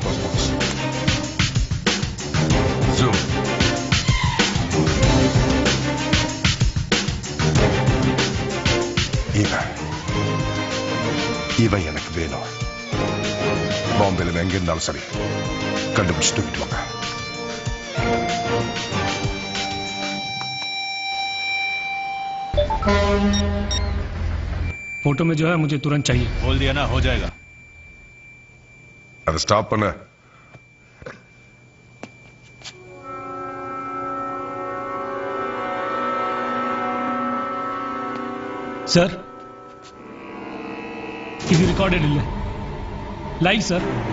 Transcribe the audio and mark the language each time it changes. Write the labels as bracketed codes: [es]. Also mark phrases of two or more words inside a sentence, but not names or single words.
[ta] Zoom. இவன் எனக்கு வேணும். பாம்பேல எங்க இருந்தாலும் சரி கண்டுபிடிச்சு தூக்கிட்டு வாங்க. [hi] फोटो में जो है मुझे तुरंत चाहिए. बोल दिया ना, हो जाएगा. [ta] அதை ஸ்டாப் பண்ண. சார் இது ரெக்கார்டட் இல்ல, லைவ் சார்.